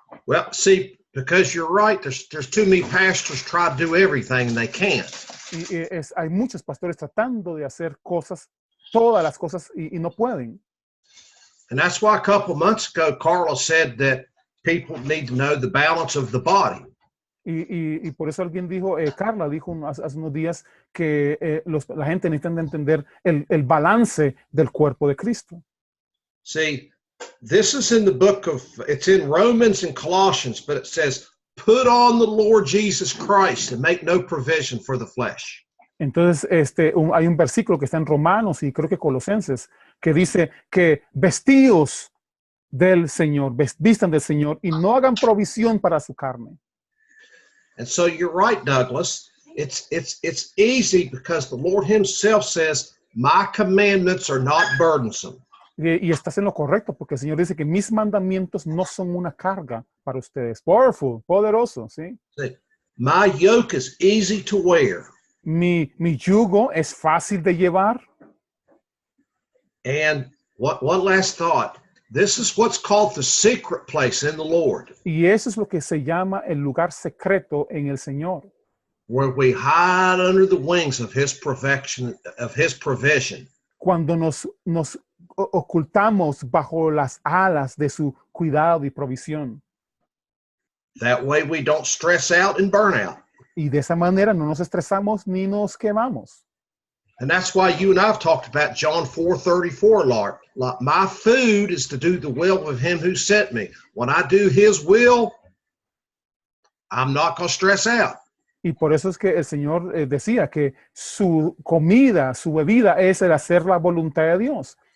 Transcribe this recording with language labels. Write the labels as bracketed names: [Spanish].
[English] Well, see, because you're right, there's too many pastors try to do everything and they can't. [Spanish] Hay muchos pastores tratando de hacer cosas, todas las cosas, y no pueden. [English] And that's why a couple of months ago, Carla said that people need to know the balance of the body. [Spanish] Y por eso alguien dijo, Carla dijo hace unos días que la gente necesita entender el balance del cuerpo de Cristo. [English] See, this is in the book of, it's in Romans and Colossians, but it says, put on the Lord Jesus Christ and make no provision for the flesh. [Spanish] Entonces, hay un versículo que está en Romanos y creo que Colosenses, que dice que vestíos del Señor, vistan del Señor y no hagan provisión para su carne. [English] And so you're right, Douglas. It's easy because the Lord himself says, my commandments are not burdensome. [Spanish] Y estás en lo correcto, porque el Señor dice que mis mandamientos no son una carga para ustedes. [English] Powerful, [Spanish] poderoso, ¿sí? [English] See, my yoke is easy to wear. [Spanish] Mi yugo es fácil de llevar. [English] And one last thought. This is what's called the secret place in the Lord. [Spanish] Y eso es lo que se llama el lugar secreto en el Señor. [English] Where we hide under the wings of his perfection, of his provision. [Spanish] Cuando nos ocultamos bajo las alas de su cuidado y provisión. [English] That way we don't stress out and burn out. [Spanish] Y de esa manera no nos estresamos ni nos quemamos. [English] And that's why you and I have talked about John 4:34, Lord. My food is to do the will of him who sent me. When I do his will, I'm not going to stress out. [Spanish] Y por eso es que el Señor decía que su comida, su bebida es el hacer la voluntad de Dios.